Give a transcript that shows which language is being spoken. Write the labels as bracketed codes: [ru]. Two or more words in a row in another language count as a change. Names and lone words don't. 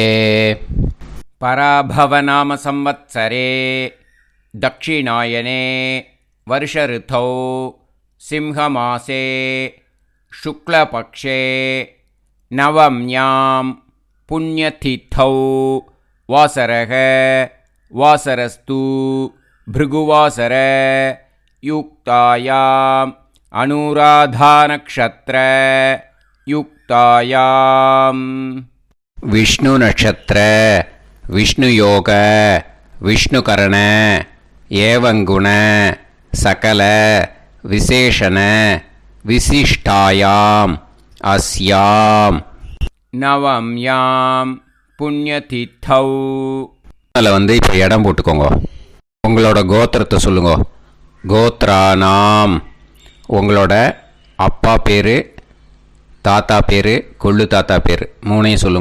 [sa] पराभवनाम संवत्सरे दक्षिणायने वर्षऋतौ सिंहमासे शुक्लपक्षे नवम्यां पुण्यतिथौ वासरः वासरस्तु भृगुवासर युक्तायाम् अनुराधानक्षत्र युक्तायाम् विष्णु नक्षत्र विष्णु योग विष्णुकरण एवं गुण सकल विशेषण विशिष्टायाम् अस्याम् नवम्यां पुण्यतिथौ. [ta] அதில் வந்து இப்போ இடம் போட்டுக்கோங்க. உங்களோட கோத்திரத்தை சொல்லுங்க. [sa] கோத்ரானாம். [ta] உங்களோட அப்பா பேர், தாத்தா பேர், கொள்ளு தாத்தா பேர் 3ஐயும் சொல்லுங்க.